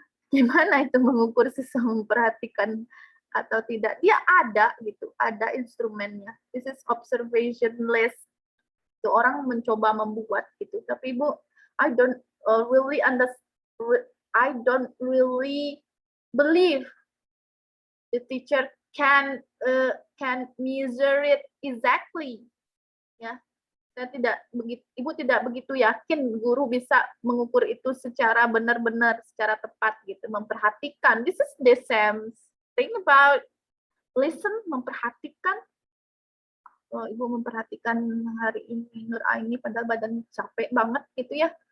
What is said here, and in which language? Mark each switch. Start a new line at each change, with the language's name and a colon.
Indonesian: Gimana itu mengukur siswa memperhatikan atau tidak? Dia ada gitu, ada instrumennya.
English: This is observation list.
Indonesian: Itu orang mencoba membuat gitu. Tapi Ibu,
English: I don't really believe the teacher can measure it exactly.
Indonesian: Ya, saya tidak begitu, Ibu tidak begitu yakin guru bisa mengukur itu secara benar-benar, secara tepat gitu, memperhatikan.
English: This is the same thing about listen, memperhatikan.
Indonesian: Ibu memperhatikan hari ini Nur Aini padahal badan capek banget gitu ya.